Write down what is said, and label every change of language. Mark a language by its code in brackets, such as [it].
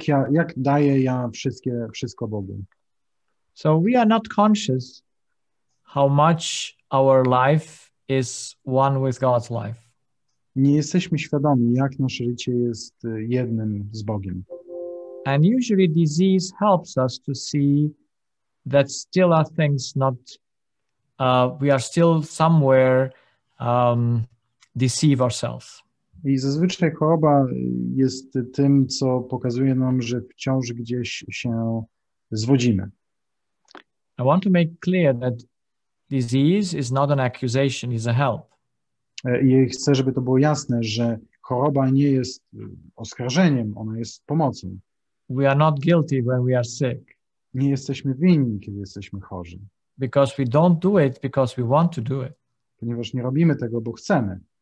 [pl] Jak daję ja wszystko Bogu? [en] So we are not conscious how much our life is one with God's life. [pl] Nie jesteśmy świadomi, jak nasze życie jest jednym z Bogiem. [en] And usually disease helps us to see that still are things not, we are still somewhere deceive ourselves. [pl] I zazwyczaj choroba jest tym, co pokazuje nam, że wciąż gdzieś się zwodzimy. [en] I want to make clear that disease is not an accusation, is a help. [pl] I chcę, żeby to było jasne, że choroba nie jest oskarżeniem, ona jest pomocą. [en] We are not guilty when we are sick. [pl] Nie jesteśmy winni, kiedy jesteśmy chorzy. [en] Because we don't do it because we want to do it. [pl] Ponieważ nie robimy tego, bo chcemy.